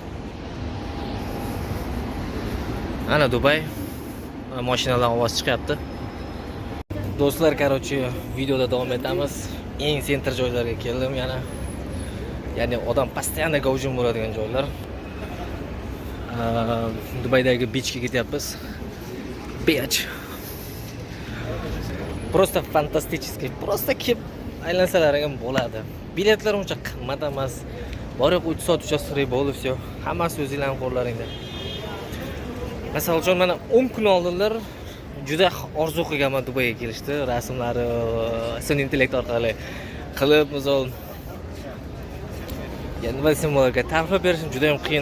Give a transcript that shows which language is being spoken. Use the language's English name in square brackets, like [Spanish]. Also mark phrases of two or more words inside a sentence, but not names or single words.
[Uzbek] Ana Dubai. Mashinalar ovoz chiqyapti. Do'stlar, короче, videoda davom etamiz. Eng sentr joylarga keldim yana. Ya'ni odam постоянно gavjum bo'ladigan joylar. Dubaydagi beachga ketyapmiz. Beach. [Russian] Просто фантастический. [Uzbek] Просто kelib aylansalar ham bo'ladi. Biletlar uncha qimmat emas. Borib 3 soat uchastkada bo'ldi, все. Hammasi o'zingizlarning qo'llaringda. Masalan uchun mana 10 kun oldinlar juda orzu qilganman Dubayga kelishdi. Rasmlari sun'iy intellekt orqali qilib, misol yani nima desam bo'larkan, ta'riflab berishim juda ham qiyin.